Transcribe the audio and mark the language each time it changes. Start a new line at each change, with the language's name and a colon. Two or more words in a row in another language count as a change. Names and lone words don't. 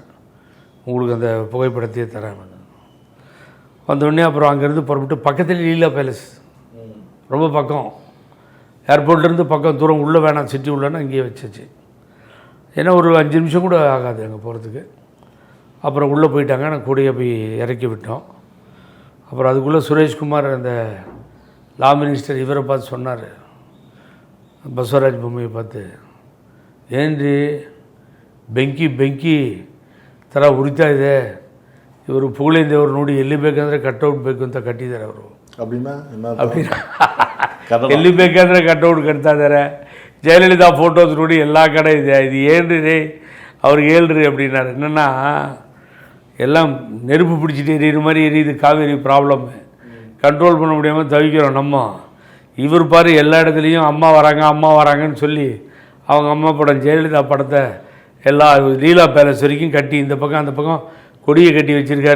Tamil: உங்களுக்கு அந்த புகைப்படத்தையே தரேன். வந்தோடனே அப்புறம் அங்கேருந்து புறப்பட்டு பக்கத்தில் லீலா பேலஸ், ரொம்ப பக்கம், ஏர்போர்ட்லேருந்து பக்கம், தூரம் உள்ளே வேணாம், சிட்டி உள்ளேன்னா இங்கேயே வச்சிச்சு. ஏன்னா ஒரு 5 நிமிஷம் கூட ஆகாது அங்கே போகிறதுக்கு. அப்புறம் உள்ளே போயிட்டாங்க. நான் கூடயே போய் இறக்கி விட்டோம். அப்புறம் அதுக்குள்ளே சுரேஷ்குமார் அந்த
English: law minister
Tamil: இவரை பார்த்து சொன்னார்,
Kannada: ಬಸವರಾಜ ಬೊಮ್ಮಾಯಿ பார்த்து, ಏನ್ರಿ ಬೆಂಕಿ ಥರ ಉರಿತಾ ಇದೆ, ಇವರು ಪುಗಳಿಂದ ಅವ್ರು ನೋಡಿ ಎಲ್ಲಿ ಬೇಕಂದರೆ ಕಟ್ಔಟ್ ಬೇಕು ಅಂತ ಕಟ್ಟಿದ್ದಾರೆ ಅವರು. அப்படின்னா ಎಲ್ಲಿ ಬೇಕಾದರೆ ಕಟ್ಔಟ್ ಕಟ್ತಾ ಇದ್ದಾರೆ. ಜಯಲಲಿತಾ ಫೋಟೋಸ್ ನೋಡಿ ಎಲ್ಲ ಕಡೆ ಇದೆ. ಇದು ಏನ್ರಿ ರೀ ಅವ್ರಿಗೆ ಹೇಳ್ರಿ அப்படின்னாரு.
Tamil: என்னென்னா எல்லாம் நெருப்பு பிடிச்சிட்டு எரியிற மாதிரி எரியுது. காவேரி ப்ராப்ளம்மு கண்ட்ரோல் பண்ண முடியாமல் தவிக்கிறோம் நம்ம. இவர் பாரு எல்லா இடத்துலையும் அம்மா வராங்கன்னு சொல்லி அவங்க அம்மா படம் ஜெயலலிதா படத்தை எல்லா லீலா பேலஸ் வரைக்கும் கட்டி இந்த பக்கம் அந்த பக்கம் கொடியை கட்டி வச்சுருக்காரு.